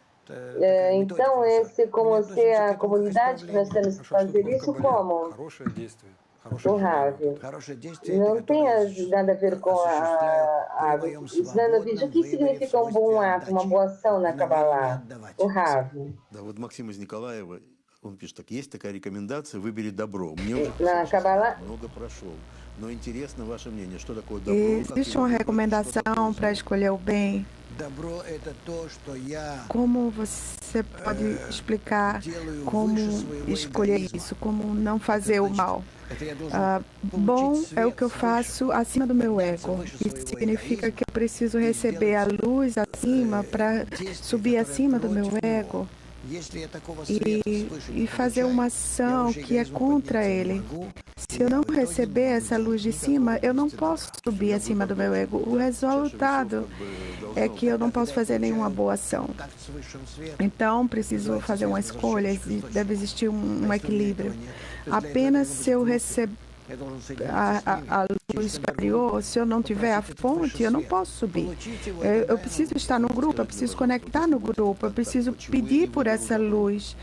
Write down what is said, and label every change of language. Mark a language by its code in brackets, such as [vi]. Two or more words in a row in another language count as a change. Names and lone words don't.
[pt] Então, como ser a comunidade que nós temos que fazer isso como? O Ravi. Não tem nada a ver com a Znanovich. O que significa um bom ato, uma boa ação na Kabbalah? O Ravi. [ru] Да, вот Максим из Николаева, он пишет так, есть такая рекомендация, выбери добро. Мне уже [pt] Na Kabbalah, [ru] много pрошел. Но интересно ваше мнение, что такое добро? как [pt] Existe [ru] его [pt] uma [ru] выбрать, [pt] recomendação [ru] что такое [pt] para [ru] зло? [pt] escolher o bem? [ru] Добро – это то, что я [pt] Como você pode explicar como escolher isso, como não fazer o mal? [ru] это я должен [pt] Bom é o que eu [ru] свет [pt] faço acima do meu ego. Isso significa que eu preciso receber a luz acima para subir acima do meu ego [ru] Если я такого света свыше не [pt] e fazer [ru] получаю, [pt] uma [ru] я [pt] ação [ru] уже [pt] que é [ru] эгоизму [pt] contra [ru] подняться не [pt] ele. [ru] могу, [pt] Se eu não [ru] в итоге [pt] receber [ru] не [pt] essa [ru] будет [pt] luz de [ru] никакого [pt] cima, eu não [ru] действия [pt] posso [ru] добра. [pt] subir acima do meu ego. O resultado é que eu não posso fazer nenhuma boa ação. [ru] Так с высшим светом. [pt] Então, preciso fazer uma escolha, deve existir um equilíbrio. Apenas se eu receber [ru] Я должен [pt] a luz superior, se eu não tiver a fonte, eu não posso subir. Eu preciso estar no grupo, eu preciso conectar no grupo, eu preciso pedir por essa luz.